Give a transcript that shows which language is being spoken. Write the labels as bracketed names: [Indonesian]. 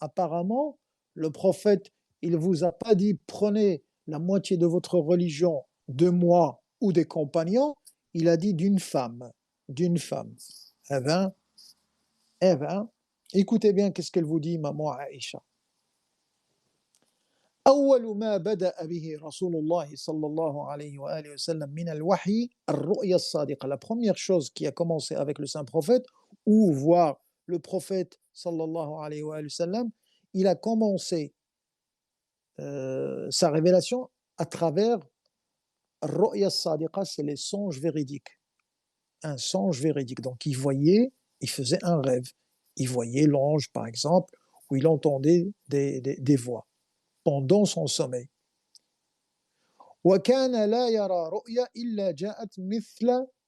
[French] Apparemment, le prophète, il vous a pas dit prenez la moitié de votre religion de moi ou des compagnons, il a dit d'une femme, d'une femme. Eh bien, écoutez bien qu'est-ce qu'elle vous dit, maman Aïcha. [Arabic] أول ما بدأ به رسول الله صلى الله عليه وآله وسلم من الوحي الرؤيا الصادقة. [French] La première chose qui a commencé avec le saint prophète, ou voir le prophète [Arabic] صلى الله عليه وآله وسلم, [French] il a commencé sa révélation à travers [Arabic] الرؤيا الصادقة, [French] c'est les songes véridiques. Un songe véridique. Donc il voyait, il faisait un rêve. Il voyait l'ange, par exemple, ou il entendait des voix pendant son sommeil. [Arabic] وكان لا يرى رؤيا إلا جاءت مثل.